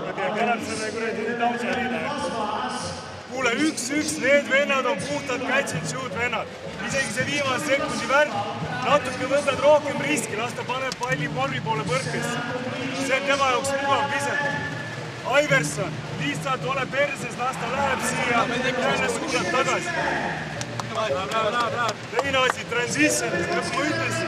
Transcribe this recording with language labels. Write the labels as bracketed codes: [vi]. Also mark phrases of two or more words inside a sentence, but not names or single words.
[et] Ta elab selle kuradi taustalina. Kuule, 1-1, need vennad on puhtad [en] catch and shoot [et] vennad. Isegi see viimase sekundi värk, natuke võtad rohkem riski, las ta paneb palli korvi poole põrkesse. See on tema jaoks mugav pisendada. Iverson, lihtsalt ole perses, las ta läheb siia, jälle suudab tagasi. Teine asi, transition, nagu ma ütlesin.